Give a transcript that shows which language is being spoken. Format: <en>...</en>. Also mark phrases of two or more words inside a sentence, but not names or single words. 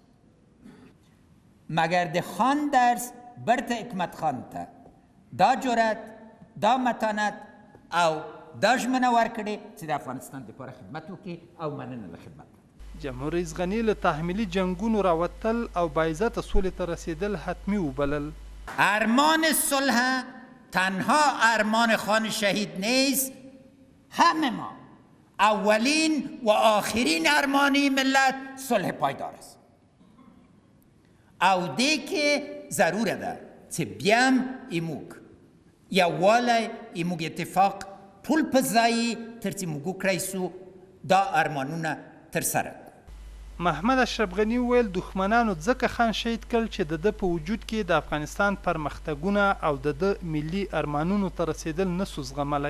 <ps>مگر د خان درس برته حکمت خان ته دا جرأت، دا متانت او دا ژمنه ورکړې چې د افغانستان دپاره خدمت وکړي او مننه له خدمت. جمهور رئیس غني له تحمیلي جنگونو راوتل او باعزته سولې ته رسیدل حتمی وبلل.</ps> <fa>ارمان صلح تنها ارمان خان شهید نیست، همه ما اولین و آخرین ارمانی ملت صلح پایدار است.</fa> <ps>او دی که ضروره ده چې بیام ایموږ یووالی، ایموږ اتفاق ټول په ځای تر چې موږ وکړی سو دا ارمانونه ترسره. محمد اشرف غني وویل دښمنانو ځکه خان شهید کړ چې د ده په وجود کې د افغانستان پرمختګونه او د ده ملي ارمانونو ته رسېدل نسو زغملی.</ps>